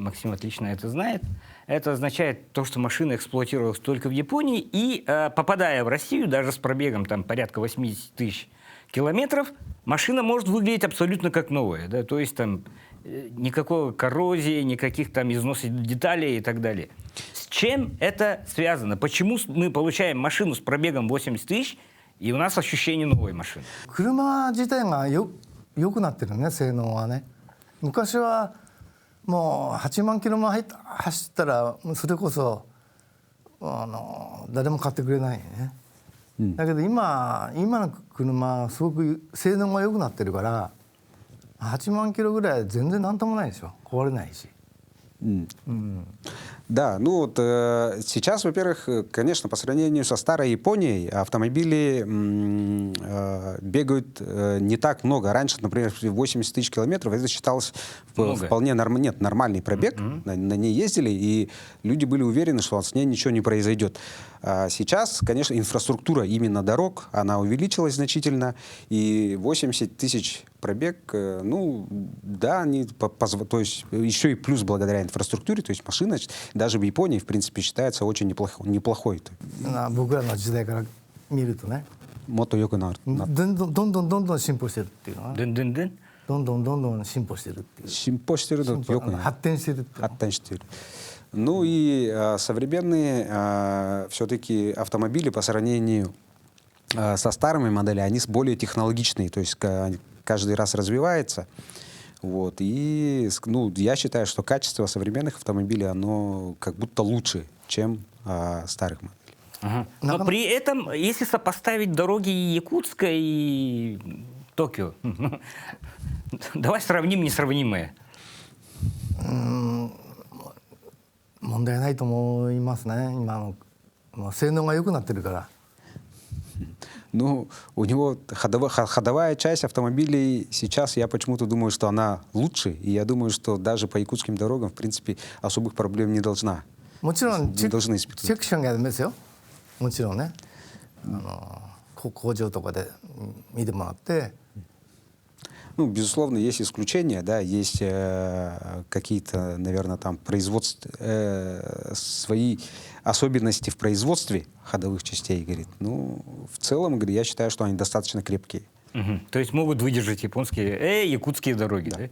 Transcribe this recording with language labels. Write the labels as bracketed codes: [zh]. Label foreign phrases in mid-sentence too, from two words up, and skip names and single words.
[ru] Максим отлично это знает. Это означает то, что машина эксплуатировалась только в Японии, и попадая в Россию, даже с пробегом там, порядка 80 тысяч километров, машина может выглядеть абсолютно как новая. Да? То есть там никакой коррозии, никаких там износов деталей и так далее. С чем это связано? Почему мы получаем машину с пробегом 80 тысяч, и у нас ощущение новой машины? [ja] 車自体が良くなってるね、性能はね。昔はもう8万キロも走ったらそれこそ誰も買ってくれないね。だけど今の車はすごく性能が良くなってるから8万キロぐらいは全然なんともないでしょ、壊れないし。 [ru] Да, ну вот сейчас, во-первых, конечно, по сравнению со старой Японией автомобили бегают не так много. Раньше, например, 80 тысяч километров, это считалось вполне нормальный пробег. На ней ездили, и люди были уверены, что с ней ничего не произойдет. Сейчас, конечно, инфраструктура именно дорог, она увеличилась значительно, и 80 тысяч пробег, ну, да, они, то есть еще и плюс благодаря инфраструктуре, то есть машина даже в Японии, в принципе, считается очень неплохой. [ja] 僕らの時代から見るとね、もっと良くなる。どんどん進歩してるっていうのは、 Дын-дын-дын. どんどん進歩してるっていう。進歩してるの良くなる。発展してるっていうの。発展してる. [ru] Ну и современные все-таки автомобили по сравнению со старыми моделями, они более технологичные, то есть каждый раз развивается. Вот. И ну, я считаю, что качество современных автомобилей, оно как будто лучше, чем старых моделей. Ага. Но при этом, если сопоставить дороги Якутска и Токио, давай сравним несравнимое. [ja] 問題ないと思いますね。今の性能が良くなってるから。 [ru] Ну, у него ходовая часть автомобилей сейчас, я почему-то думаю, что она лучше, и я думаю, что даже по якутским дорогам, в принципе, особых проблем не должна. [ja] もちろんチェ [ru] испытывать. [ja] ックしなきゃダメですよ。もちろんね。工場とかで見てもらって。 [ru] Ну, безусловно, есть исключения, да, есть какие-то, наверное, там свои особенности в производстве ходовых частей, говорит. Ну, в целом, говорит, я считаю, что они достаточно крепкие. То есть могут выдержать японские, якутские дороги, да?